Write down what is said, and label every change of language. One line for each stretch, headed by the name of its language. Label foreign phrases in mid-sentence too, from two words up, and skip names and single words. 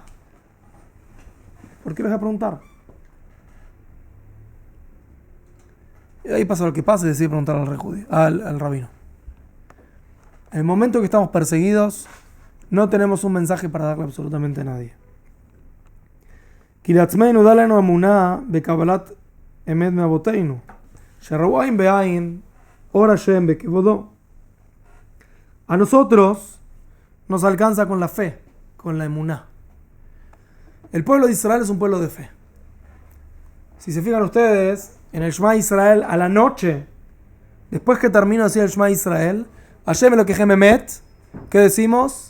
Spanish: ¿Por qué les voy a preguntar? Y ahí pasa lo que pasa y decidí preguntar al rey judío, al rabino. En el momento que estamos perseguidos, no tenemos un mensaje para darle absolutamente a nadie.
Hebrew: כי לעצמנו דע לנו אמונה בקבלת אמת מאבותינו, שראו עין בעין אור השם בכבודו.
Spanish: A nosotros nos alcanza con la fe, con la emuná. El pueblo de Israel es un pueblo de fe. Si se fijan ustedes, en el Shema Israel a la noche, después que termino de decir el Shema Israel,
Hebrew: השם אלוקיכם אמת,
Spanish: ¿qué decimos?